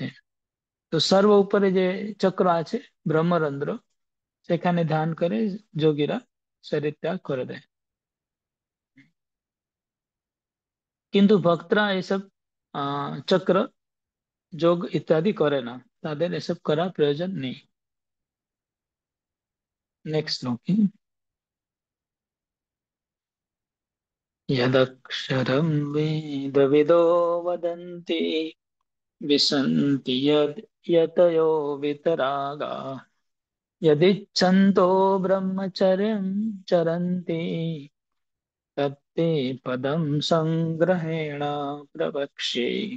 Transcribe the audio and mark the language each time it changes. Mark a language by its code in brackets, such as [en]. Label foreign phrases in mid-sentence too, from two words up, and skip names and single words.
[bn] তো সর্ব উপরে যে চক্র আছে ব্রহ্মরন্ধ্র, সেখানে ধ্যান করে যোগীরা শরীর ত্যাগ করে দেয়। কিন্তু ভক্তরা এসব চক্র যোগ ইত্যাদি করে না, তাদের এসব করার প্রয়োজন নেই। নেক্সট শ্লোক। [sa] यदक्षरं वेदविदो वदन्ति विसन्ति यतयो वितरागाः यदिच्छन्तो ब्रह्मचर्यं चरन्ति तत्ते पदं सङ्ग्रहेण प्रवक्ष्ये।